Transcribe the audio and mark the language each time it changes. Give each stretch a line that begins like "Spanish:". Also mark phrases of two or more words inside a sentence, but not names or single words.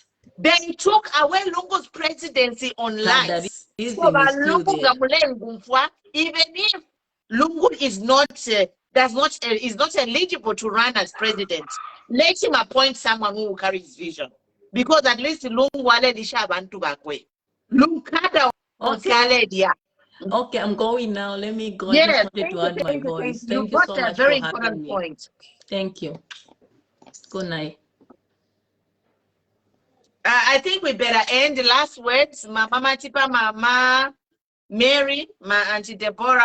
English: They took away Lungu's presidency on lies. Is So still there. Even if Lungu is not is not eligible to run as president, let him appoint someone who will carry his vision. Because at least
Bemba: Lungu wale lisha abantu bakwe. Lungkada
English: Okay. Okay, I'm going now. Let me go. Yeah, I just wanted to add my voice. Thank you so much for having me. Point. Thank you. Good night. I think we better end. The last words, Mama Matipa, Mama Mary, my Auntie Deborah.